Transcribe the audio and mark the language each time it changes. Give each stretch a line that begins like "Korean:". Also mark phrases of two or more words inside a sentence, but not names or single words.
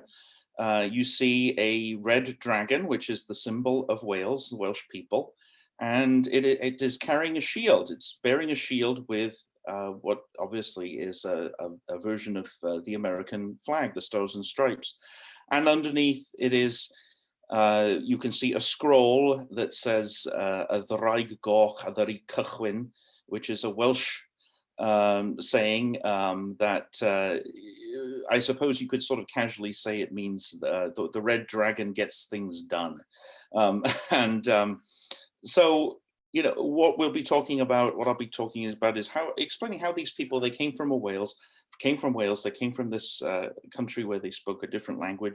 English: You see a red dragon, which is the symbol of Wales, the Welsh people, and it is carrying a shield. It's bearing a shield with what obviously is a version of the American flag, the Stars and Stripes. And underneath it is, you can see a scroll that says,
Welsh: y ddraig goch a ddaru cychwyn,
English: which is a Welsh saying that I suppose you could sort of casually say it means the red dragon gets things done. So, what I'll be talking about is explaining how these people, they came from Wales, they came from this country where they spoke a different language.